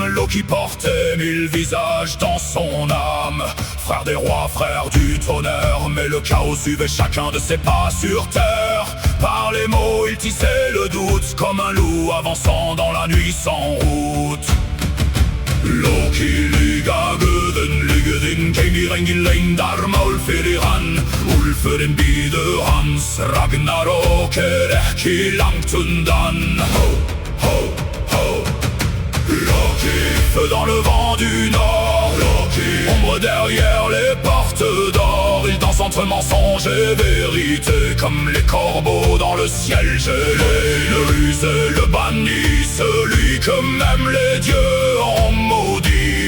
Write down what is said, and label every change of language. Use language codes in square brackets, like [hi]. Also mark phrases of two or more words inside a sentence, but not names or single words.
[fr] Loki portait 1000 visages dans son âme, frère des rois, frère du tonnerre. Mais le chaos suivait chacun de ses pas sur terre. Par les mots il tissait le doute, comme un loup avançant dans la nuit sans route. [is] Loki lygagöðin, lygðin keimir engin leyndar mál fyrir hann. Úlfurinn bíður hans, Ragnarök ekki langt undan. Ho, ho, ho. [fr] Loki, feu dans le vent du nord. Loki, ombre derrière les portes d'or. Il danse entre mensonge et vérité, comme les corbeaux dans le ciel gelé. Le ruse et le banni, celui que même les dieux ont maudit.